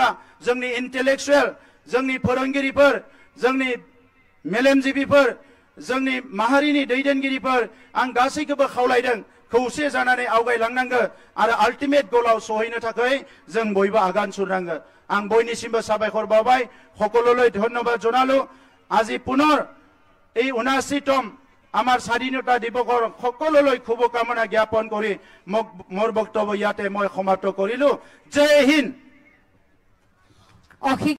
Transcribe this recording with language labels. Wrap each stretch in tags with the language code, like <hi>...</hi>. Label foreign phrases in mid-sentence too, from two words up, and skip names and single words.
<brx>जोंनि इन्टेलेक्चुएल जोंनि फोरोंगिरिफोर जोंनि मेलेमजिबिफोर जोंनि माहारिनि दैदेनगिरिफोर आं गासैखौबो खावलायदों खौसे जानानै आवगायलांनांगौ आरो आल्टिमेट गलाव सहैनो थाखाय जों बयबो आगान सुरनांगौ आं बयनिसिमबो साबायखर बावबाय</brx> <as>সকলোলৈ ধন্যবাদ জনালো আজি পুনৰ এই ৭৯তম আমাৰ স্বাধীনতা দিৱসৰ সকলোলৈ শুভকামনা জ্ঞাপন কৰি মোৰ বক্তব্য ইয়াতে মই সমাপ্ত কৰিলো জয় হিন্দ।</as>